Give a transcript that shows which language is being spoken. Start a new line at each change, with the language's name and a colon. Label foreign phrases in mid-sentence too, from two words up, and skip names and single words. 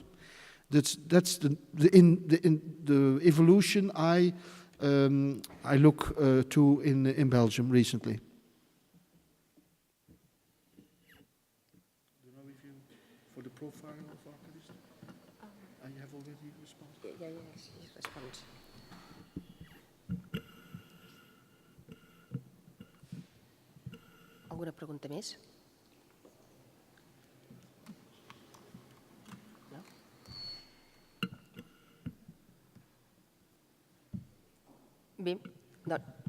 English: That's the evolution I look to in Belgium recently. For the profile of archivists? I have already responded.
Catalan: Ja, sí, respons. Alguna pregunta més? No? Bé, doncs...